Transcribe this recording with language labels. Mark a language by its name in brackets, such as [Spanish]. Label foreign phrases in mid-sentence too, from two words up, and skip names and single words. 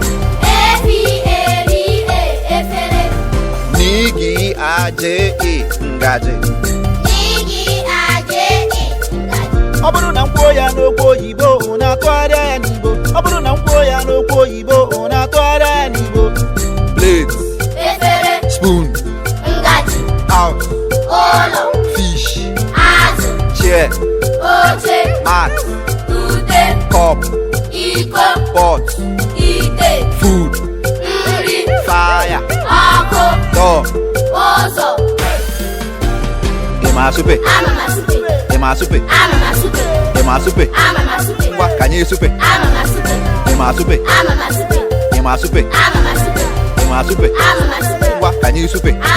[Igbo] N'igi aje ngaji. Ọ bụrụ na m kwuo ya n'okwu oyibo, unu atụgharịa ya n'Igbo. Ọ bụrụ na m kwuo ya n'okwu oyibo, unu atụgharịa ya n'Igbo. [English] Plate. Spoon. House. Fish. Chair. Mat. Cup. Pot. Food. Fire. Door. [Igbo] Ị ma supe. Ị ma supe. Ị ma supe. Ngwa ka anyị supe. Ị ma supe. Ị ma supe. Ị ma supe. Ngwa ka anyị supe.